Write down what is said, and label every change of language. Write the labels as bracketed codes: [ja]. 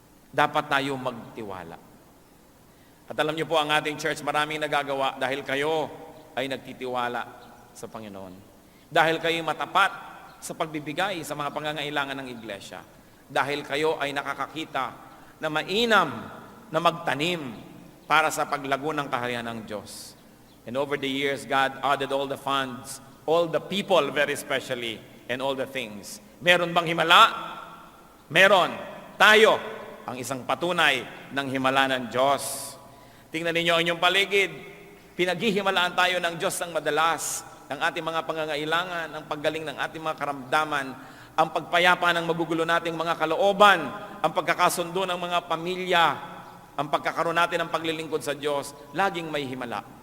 [tl] Dapat tayo magtiwala. At alam niyo po, ang ating church maraming nagagawa dahil kayo ay nagtitiwala sa Panginoon. Dahil kayo matapat sa pagbibigay sa mga pangangailangan ng iglesia. Dahil kayo ay nakakakita na mainam na magtanim para sa paglago ng kaharian ng Diyos. [en] And over the years, God added all the funds, all the people very specially, and all the things. [tl] Meron bang himala? Meron. Tayo, ang isang patunay ng himala ng Diyos. Tingnan ninyo ang inyong paligid. Pinaghihimalaan tayo ng Diyos ng madalas, ang ating mga pangangailangan, ang paggaling ng ating mga karamdaman, ang pagpayapa ng magugulo nating mga kalooban, ang pagkakasundo ng mga pamilya, ang pagkakaroon natin ng paglilingkod sa Diyos, laging may himala.